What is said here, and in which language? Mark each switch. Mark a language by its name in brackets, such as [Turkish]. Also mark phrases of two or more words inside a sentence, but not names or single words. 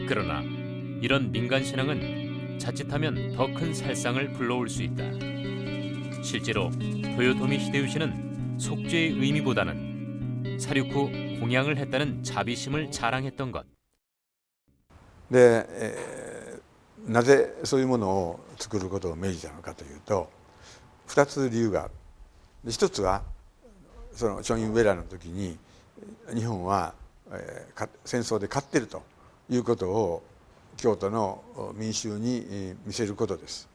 [Korean] 그러나 이런 민간 신앙은 자칫하면 더 큰 살상을 불러올 수 있다. 실제로 도요토미 히데요시는 속죄의 의미보다는 사륙 후 공양을 했다는 자비심을 자랑했던 것. 네, [Japanese] なぜそういうものを作ることを命じたのかというと、2つ理由がある。一つはそのチョンインウェラの時に日本は戦争で勝っているということを京都の民衆に見せることです。